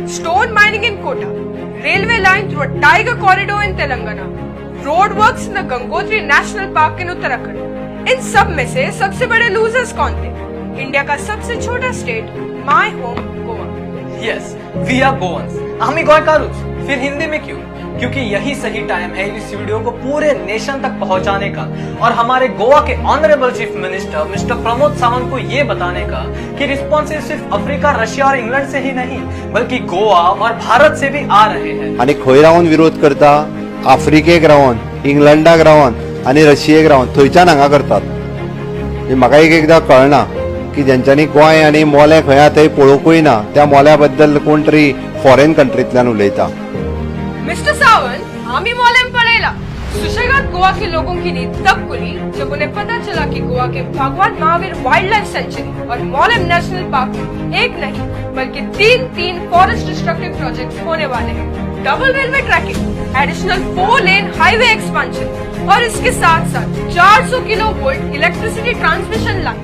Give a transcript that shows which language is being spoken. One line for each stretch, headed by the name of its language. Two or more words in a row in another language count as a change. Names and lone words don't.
English: Stone mining in Kota, railway line through a tiger corridor in Telangana, road works in Gangotri National Park in Uttarakhand.
Hindi: इन सब में से सबसे बड़े लूजर्स कौन थे? इंडिया का सबसे छोटा स्टेट,
English: my home Goa. Yes, we are Goans,
Konkani: हम गोयकारूस।
Hindi: फिर हिंदी में क्यों? क्योंकि यही सही टाइम है इस वीडियो को पूरे नेशन तक पहुंचाने का और हमारे गोवा के
English: honourable Chief Minister Mister
Hindi: प्रमोद सावंत को ये बताने का कि रिस्पॉन्सेस सिर्फ अफ्रीका, रशिया और इंग्लैंड से ही नहीं बल्कि गोवा और भारत से भी आ रहे हैं।
Konkani: आणि खंय रावन विरोध करता? आफ्रिकेक रावन, इंग्लंडाक रावन आणि रशियेक रावन थंयच्यान हांगा करतात। म्हाका एकदां कळना की जेंच्यांनी गोंय आणि मोले खंय आहा थंय पळोवंकूय ना, त्या मोल्या बद्दल कोण तरी फॉरेन कंट्रींतल्यान उलयता। मिस्टर सावंत, आम्ही मॉलेम पड़ेला।
Hindi: सुशेगाद गोवा के लोगों की नींद तब खुली जब उन्हें पता चला कि गोवा के भगवान महावीर
English: wildlife sanctuary
Hindi: और मॉलेम नेशनल पार्क में एक नहीं बल्कि तीन
English: forest destructive projects
Hindi: होने वाले हैं।
English: double railway tracking, additional 4 lane highway expansion
Hindi: और इसके साथ साथ
English: 400 kilovolt electricity transmission line.